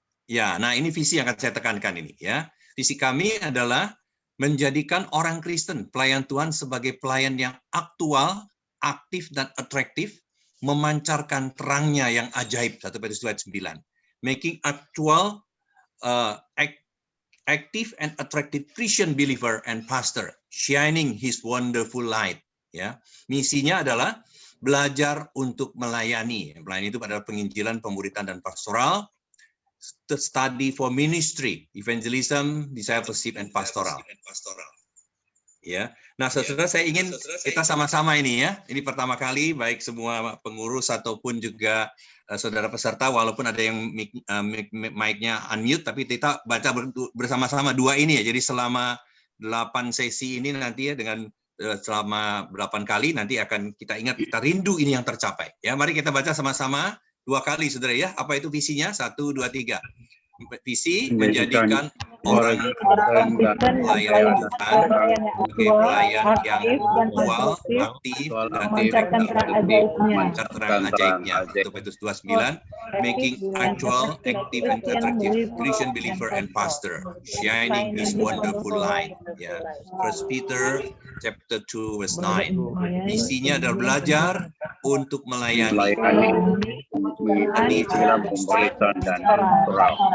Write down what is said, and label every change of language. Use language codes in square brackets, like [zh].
[id] Ya, nah ini visi yang akan saya tekankan ini ya. Visi kami adalah menjadikan orang Kristen, pelayan Tuhan sebagai pelayan yang aktual, aktif dan atraktif, memancarkan terangnya yang ajaib. 1 Petrus 2 ayat 9. [en] Making actual, active and attractive Christian believer and pastor, shining his wonderful light. [id] Ya, misinya adalah belajar untuk melayani. Melayani itu adalah penginjilan, pemuritan dan pastoral. [en] Study for ministry, evangelism, discipleship and pastoral. [id] Ya, nah saudara saya ingin kita sama-sama ini ya. Ini pertama kali baik semua pengurus ataupun juga saudara peserta, walaupun ada yang mic-nya unmute, tapi kita baca bersama-sama dua ini ya. Jadi selama 8 sesi ini nanti ya dengan selama 8 kali nanti akan kita ingat, kita rindu ini yang tercapai. Ya, mari kita baca sama-sama 2 kali saudara ya. Apa itu visinya? 1, 2, 3. Visi menjadikan orang pelayan Tuhan sebagai pelayan yang aktual, aktif, dan memancar terang ajaibnya. [en] 1 Petrus 2:9, making actual, active, and attractive Christian believer and pastor, shining his wonderful light. Ya, 1 Peter chapter 2 verse 9. [id] Visinya adalah belajar untuk melayani. Pemuritan dan pastoral.